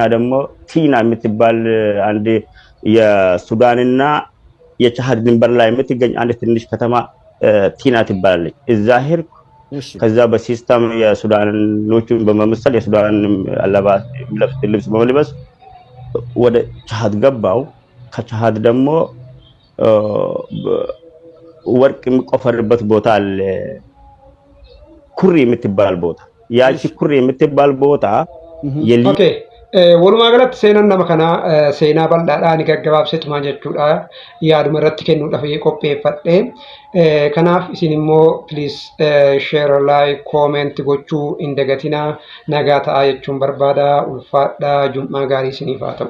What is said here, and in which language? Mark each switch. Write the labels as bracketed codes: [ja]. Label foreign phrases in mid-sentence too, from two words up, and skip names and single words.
[am] ደግሞ ቲና የምትባል አንድ የሱዳንና የቻድ ድንበር ላይ የምትገኝ አንድ ትንሽ ከተማ ቲና ትባላለች። እዛ ሄድኩ። ከዛ በሲስተም የሱዳኖቹን በመምሰል የሱዳን አለባበስ ልብስ በመልበስ ወደ ቻድ ገባው። ከቻድ ደግሞ ወርቅ የሚቆፈርበት ቦታ አለ ኩሪ የምትባል ቦታ ያቺ ኩሪ የምትባል ቦታ [om] ኦኬ walumaa galatti seenaan nama kanaa seenaa bal'aadhaa ni gaggabaabseetuma jechuudha yaaduma irratti kennuudhaaf qopheeffadhe kanaaf isin immoo [en] please share like comment [om] gochuu hin dagatinaa nagaa ta'aa jechuun barbaada ulfaadhaa jum'aa gaarii isiniif haa ta'u